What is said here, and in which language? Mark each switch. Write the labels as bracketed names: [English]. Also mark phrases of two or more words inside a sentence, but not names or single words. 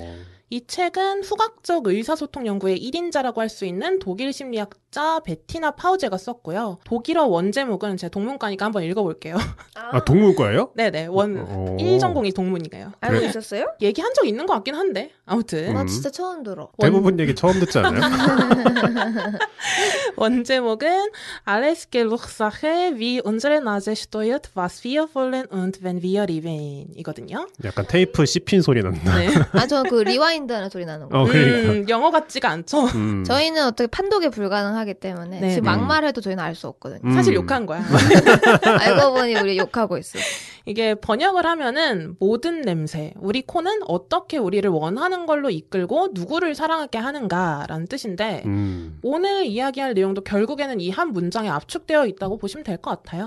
[Korean] 이 책은 후각적 의사소통 연구의 1인자라고 할 수 있는 독일 심리학자 베티나 파우제가 썼고요. 독일어 원제목은 제 동문과니까 한번 읽어볼게요. 아, 동문과예요? 네네. 1전공이 동문이에요. 알고 있었어요? 얘기한 적 있는 것 같긴 한데 아무튼. 나 진짜 처음 들어. 대부분 얘기 처음 듣지 않아요? [German] 원제목은 Alles Geruchssache wie unsere Nase steuert, was wir wollen und wenn wir lieben 이거든요. [Korean] 약간 테이프 씹힌 소리 난다. 네. 저는 그 리와인드 하는 소리 나는 거. 그러니까. 영어 같지가 않죠? 저희는 어떻게 판독이 불가능하기 때문에 네, 지금 네. 막말해도 저희는 알 수 없거든요. 사실 욕한 거야. 알고 보니 우리 욕하고 있어. 이게 번역을 하면은 모든 냄새, 우리 코는 어떻게 우리를 원하는 걸로 이끌고 누구를 사랑하게 하는가라는 뜻인데 오늘 이야기할 내용도 결국에는 이 한 문장에 압축되어 있다고 보시면 될 것 같아요.